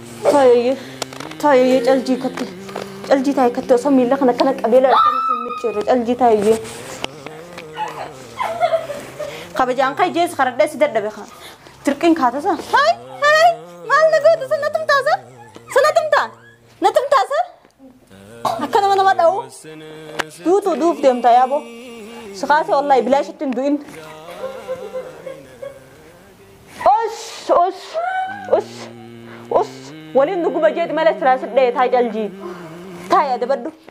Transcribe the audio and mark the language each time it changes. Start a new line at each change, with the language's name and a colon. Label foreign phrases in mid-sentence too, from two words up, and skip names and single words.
Oromo: Taa'e. Taa'e caljii katte. Caljii taa'e katte osoo miila kana kana qabee laala kana sin micciirre caljii taa'e. Kabajaan kai jees karadhee si dadhabe kaa. Tirqiin kaata sa. Hai, hai. Maal na goote sa na tumtaa sa? Sa na tumtaa? Na tumtaa sa? Akka nama nama dha'u. Duutu duuf deemta yaa boo. Si kaase wallaahi bilaashitti hin du'in. Us, us, us, us. Waliin nu guba jeeti malee siraa si dha'e taa caljii. Taa yaa dabaddu.